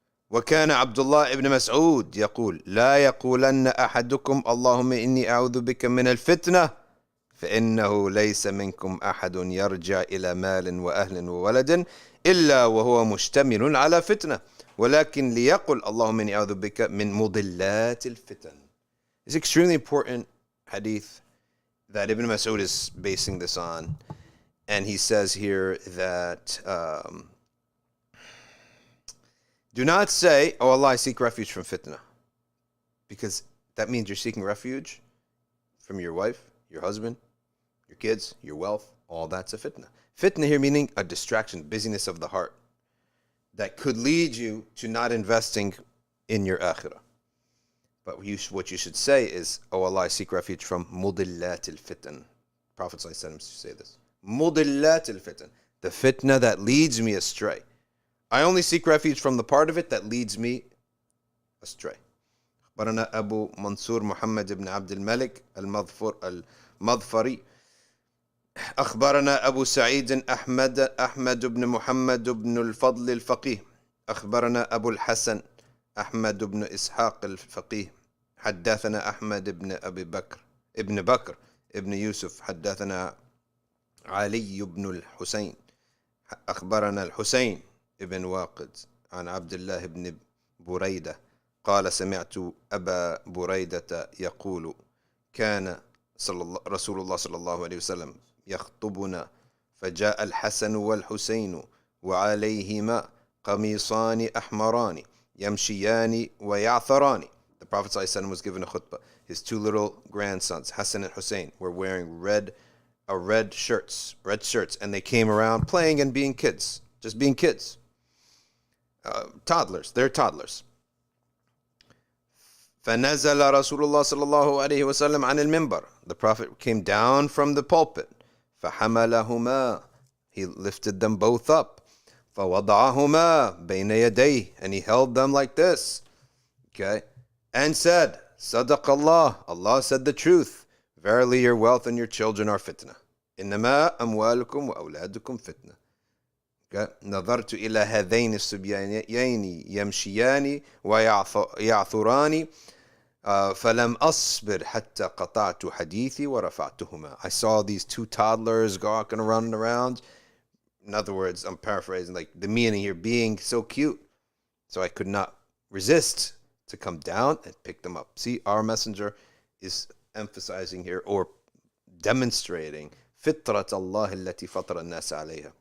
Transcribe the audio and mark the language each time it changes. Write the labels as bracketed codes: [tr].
[ar] وكان عبد الله ابن مسعود يقول لا يقولن أحدكم اللهم إني أعوذ بك من الفتنة فإنه ليس منكم أحد يرجع إلى مال وأهل وولد إلا وهو مشتمل على فتنة ولكن ليقل اللهم إني أعوذ بك من مضلات الفتن. [en] It's extremely important hadith that Ibn Mas'ud is basing this on. And he says here that do not say, oh Allah, I seek refuge from fitna. Because that means you're seeking refuge from your wife, your husband, your kids, your wealth. All that's a fitna. Fitna here meaning a distraction, busyness of the heart that could lead you to not investing in your akhirah. But what you should say is, oh Allah, I seek refuge from mudillat al-fitan. Prophet ﷺ used to say this. Mudillat al-fitan. The fitna that leads me astray. I only seek refuge from the part of it that leads me astray. [ar] أخبرنا أبو منصور محمد بن عبد الملك المظفري أخبرنا أبو سعيد أحمد بن محمد بن الفضل الفقيه أخبرنا أبو الحسن أحمد بن إسحاق الفقيه حدثنا أحمد بن أبي بكر ابن يوسف حدثنا علي بن الحسين أخبرنا الحسين ابن واقد عن عبد الله بن بريدة قال سمعت أبا بريدة يقول كان رسول الله صلى الله عليه وسلم يخطبنا فجاء الحسن والحسين وعليهما قميصان أحمران يمشيان ويعثران. [en] The Prophet ﷺ was given a khutbah. His two little grandsons, Hassan and Hussein, were wearing red shirts, and they came around playing and being kids, just being kids. Toddlers, they're toddlers. [ar] فنزل رسول الله صلى الله عليه وسلم عن المنبر. [en] The Prophet came down from the pulpit. [ar] فحملهما. [en] He lifted them both up. [ar] فوضعهما بين يديه. [en] And he held them like this. Okay. And said, [ar] صدق الله. [en] Allah said the truth. Verily your wealth and your children are fitna. [ar] إنما أموالكم وأولادكم فتنة. نظرت إلى هذين الصبيانين يمشيان ويعثران فلم أصبر حتى قطعت حديثي ورفعتهما. [en] I saw these two toddlers walking around. In other words, I'm paraphrasing, like the meaning here being so cute. So I could not resist to come down and pick them up. See, our messenger is emphasizing here or demonstrating [ar] Fitrat Allah allati fatara an-nas alayha.